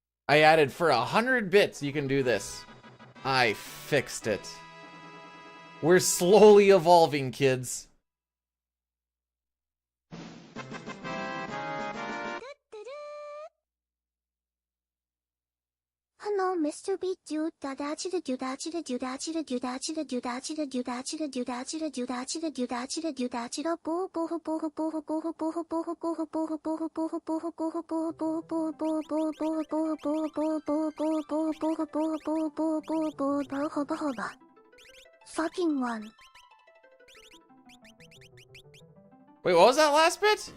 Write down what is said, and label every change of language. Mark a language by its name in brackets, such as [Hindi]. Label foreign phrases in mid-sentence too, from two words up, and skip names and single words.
[English] I added for 100 bits, you can do this. I fixed it. We're slowly evolving, kids. Hello, Mr. Beat Dude. Da da chida do da chida do da chida do da chida do da chida do da chida do da chida do da chida do da chida do da chida boo boo boo boo boo boo boo boo boo boo boo boo boo boo fucking one. Wait, what was that last bit?